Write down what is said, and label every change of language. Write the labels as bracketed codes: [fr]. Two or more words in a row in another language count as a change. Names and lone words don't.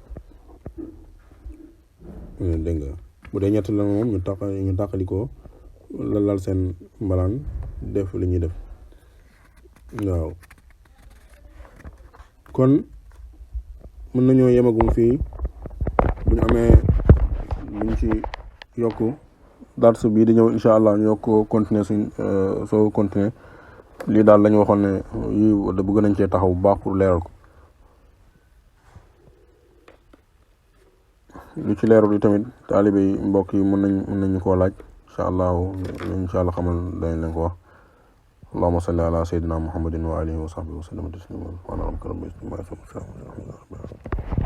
[wo] dégg nga bu dee ñett la moom ñu tàqalikoo lal seen mbalaan def li ñuy def waaw kon mën nañoo yemagum fii bu ñu amee luñ ci yokk darsu bii di ñëw [ar] إن شاء الله [wo] ñu yokk continuer soo continuer lii daal lañu waxoon ne yi bëgg nañ cee taxaw bu baax pour leeral ko lu ci leerul yi tamit taalibe yi mbokk yi mën nañu koo laaj [ar] إن شاء الله [wo] xamal dañ leen ko wax [ar] اللهم صل على سيدنا محمد وعلى آله وصحبه وسلم تسليما سبحان ربك رب العزة عما يصفون